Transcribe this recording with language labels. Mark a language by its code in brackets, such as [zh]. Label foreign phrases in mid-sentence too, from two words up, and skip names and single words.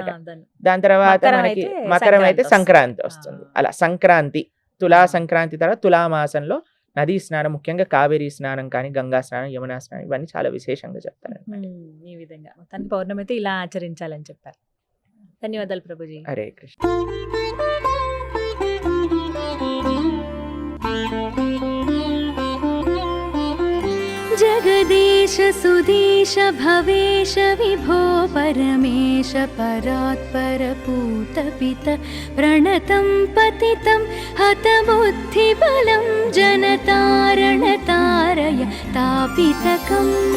[te] దాని తర్వాత మనకి మకరం అయితే సంక్రాంతి వస్తుంది. అలా సంక్రాంతి, తులా సంక్రాంతి తర్వాత తులామాసంలో నదీ స్నానం, ముఖ్యంగా కావేరీ స్నానం కానీ, గంగా స్నానం, యమునా స్నానం, ఇవన్నీ చాలా విశేషంగా చెప్తారు. ఈ విధంగా మొత్తానికి పౌర్ణమి అయితే ఇలా ఆచరించాలని చెప్పారు. ధన్యవాదాలు ప్రభుజీ. హరే కృష్ణ. [sa] जगदीश सुधीश भवेश विभो परमेश परात्पर पूतपित प्रणतं पतितं हतबुद्धिबलं जनतारणतारय तापितकम्